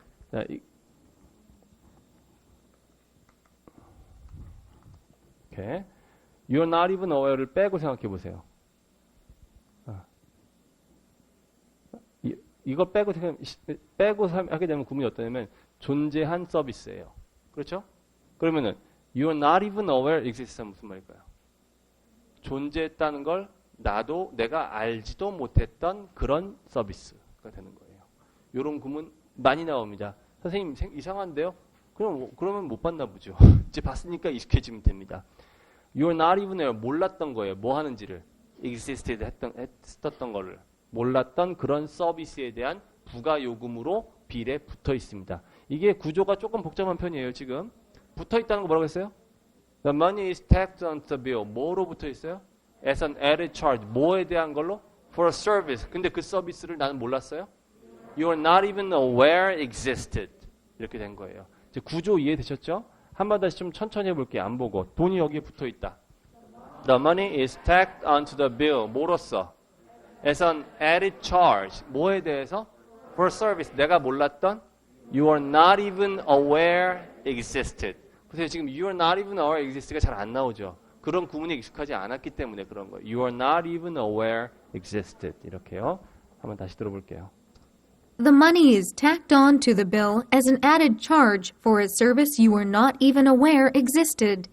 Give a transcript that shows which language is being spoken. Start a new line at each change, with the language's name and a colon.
Korean: 자, 이렇게
English: You are not even aware
Korean: 를 빼고 생각해 보세요. 이걸 빼고 하게 되면 구문이 어떠냐면 존재한 서비스예요. 그렇죠? 그러면은
English: You are not even aware exists
Korean: 무슨 말일까요? 존재했다는 걸 내가 알지도 못했던 그런 서비스가 되는 거예요. 이런 구문 많이 나옵니다. 선생님 이상한데요? 그러면 못 봤나 보죠. 이제 봤으니까 익숙해지면 됩니다.
English: You are not even aware
Korean: 몰랐던 거예요. 뭐 하는지를 existed 했었던 거를 몰랐던 그런 서비스에 대한 부가 요금으로 빌에 붙어 있습니다. 이게 구조가 조금 복잡한 편이에요. 지금 붙어 있다는 거 뭐라고 했어요?
English: The money is tacked onto the bill.
Korean: 뭐로 붙어 있어요?
English: As an added charge.
Korean: 뭐에 대한 걸로?
English: For a service.
Korean: 근데 그 서비스를 나는 몰랐어요?
English: You are not even aware existed.
Korean: 이렇게 된 거예요. 이제 구조 이해되셨죠? 한 번 다시 좀 천천히 해볼게요. 안 보고. 돈이 여기에 붙어 있다.
English: The money is tacked onto the bill.
Korean: 뭐로써?
English: As an added charge.
Korean: 뭐에 대해서?
English: For a service.
Korean: 내가 몰랐던
English: You are not even aware existed.
Korean: 그래서 지금
English: You are not even aware exist
Korean: 가 잘 안 나오죠. 그런 구문에 익숙하지 않았기 때문에 그런 거예요.
English: You are not even aware existed.
Korean: 이렇게요. 한번 다시 들어볼게요.
English: The money is tacked on to the bill as an added charge for a service you were not even aware existed.